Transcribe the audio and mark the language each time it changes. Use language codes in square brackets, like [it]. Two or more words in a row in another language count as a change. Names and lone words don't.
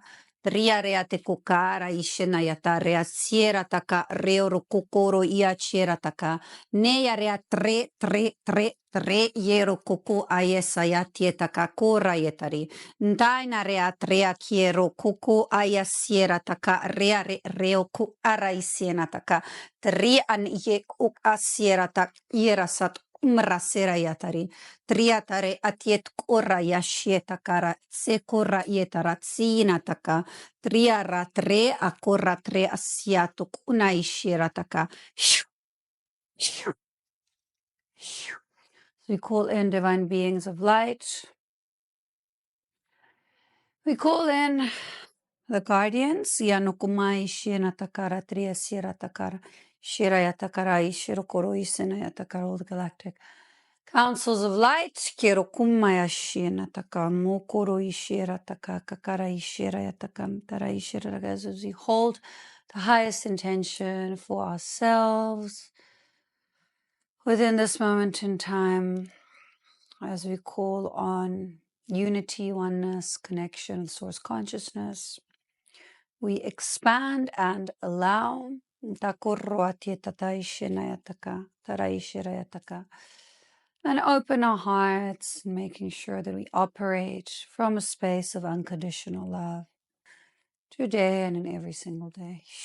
[en] Tria reate kukara ishina yata rea siera taka reoro kokoro ia chiera taka. Neya rea tre yero koko ayesa yatieta kakora yetari. Ndaina rea trea kiero koko ayasiera taka rea reo ku ara isiena taka. Tri an ye uk asiera tak ierasat umrasera yatari. Triatare atiet kora yashieta kara se kora yetara tsina taka. Triara tre akora tre asiatuk una ishira taka. We call in divine beings of light. We call in the guardians. Yanukumai shina takara tria sira takara. Shiraya takara ishirokoro isina yatakara, all the galactic councils of light. Kirokumaya shina taka mokoro ishira taka kakara ishira yatakam tara ishira. As we hold the highest intention for ourselves within this moment in time as we call on unity, oneness, connection, source consciousness. We expand and allow and open our hearts, making sure that we operate from a space of unconditional love today and in every single day.